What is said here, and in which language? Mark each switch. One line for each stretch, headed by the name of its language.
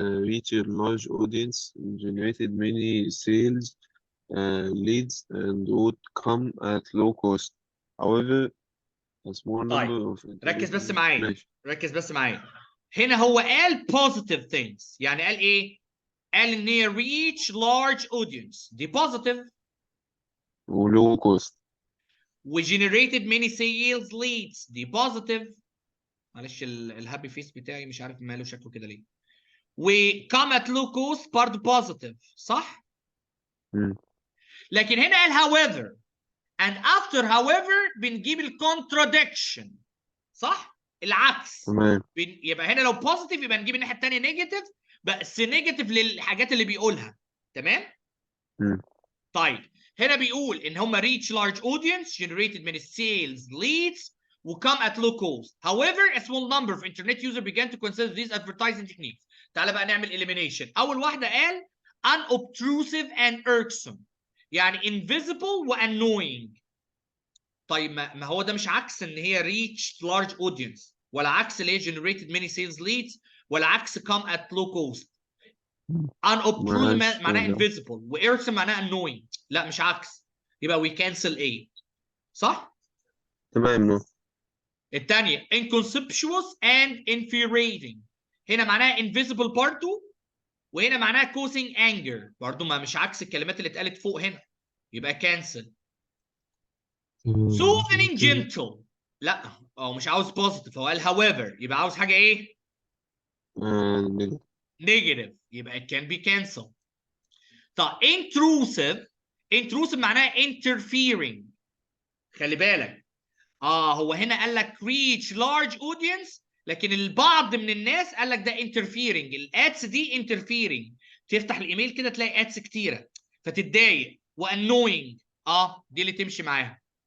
English: reached large audience, generated many sales leads, and would come at low cost. However, a small number of
Arabic: ركز بس معايا. ركز بس معايا. هنا هو قال
English: positive things،
Arabic: يعني قال ايه؟ قال ان هي
English: reach large audience،
Arabic: دي positive.
English: low cost. و generated many sales leads، دي positive.
Arabic: معلش الهابي فيس بتاعي مش عارف ماله شكله كده ليه. و
English: come at low cost
Arabic: برضه positive صح؟ لكن هنا قال
English: however and after however
Arabic: بنجيب الcontradiction صح؟ العكس. تمام. يبقى هنا لو positive يبقى نجيب الناحيه الثانيه نيجاتيف، بس نيجاتيف للحاجات اللي بيقولها. تمام؟ طيب هنا بيقول ان هم
English: reach large audience, generated many sales leads, will come at low cost. However, a small number of internet users began to consider these advertising techniques.
Arabic: تعالى بقى نعمل elimination. أول واحدة قال
English: unobtrusive and irksome،
Arabic: يعني invisible و annoying. طيب ما هو ده مش عكس ان هي
English: reach large audience،
Arabic: ولا عكس اللي هي
English: generated many sales leads،
Arabic: ولا عكس
English: come at low cost.
Arabic: unobtrusive معناه invisible، و irksome معناه annoying. لا مش عكس، يبقى
English: we cancel A
Arabic: صح؟ تمام. الثانية inconspicuous and infuriating، هنا معناها invisible برضه، وهنا معناها
English: causing anger
Arabic: برضه، ما مش عكس الكلمات اللي اتقالت فوق هنا، يبقى cancel. soothing gentle، لا هو مش عاوز positive، هو قال however، يبقى عاوز حاجة ايه؟ negative، يبقى
English: it can be cancelled.
Arabic: طب intrusive
English: intrusive معناها interfering.
Arabic: خلي بالك هو هنا قال لك
English: reach large audience،
Arabic: لكن البعض من الناس قال لك ده interfering. الادس دي interfering، تفتح الايميل كده تلاقي ادس كتيره فتتضايق، وانوينج دي اللي تمشي معاها.